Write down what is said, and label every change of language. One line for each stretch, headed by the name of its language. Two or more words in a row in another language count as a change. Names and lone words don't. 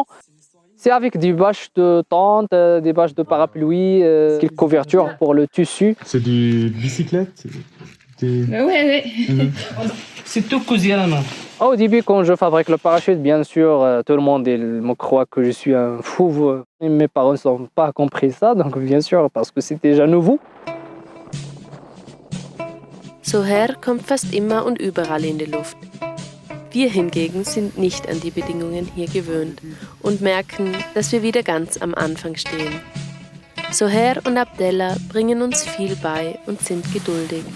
French: C'est avec des bâches de tente, des bâches de parapluie, quelques couvertures pour le tissu. C'est du bicyclette? Oui. C'est tout cousu à la main. Au début, quand je fabrique le parachute, bien sûr, tout le monde me croit que je suis un fou. Mes parents n'ont pas compris ça, donc bien sûr, parce que c'était déjà nouveau.
German: Souhair kommt fast immer und überall in die Luft. Wir hingegen sind nicht an die Bedingungen hier gewöhnt und merken, dass wir wieder ganz am Anfang stehen. Souhair und Abdella bringen uns viel bei und sind geduldig.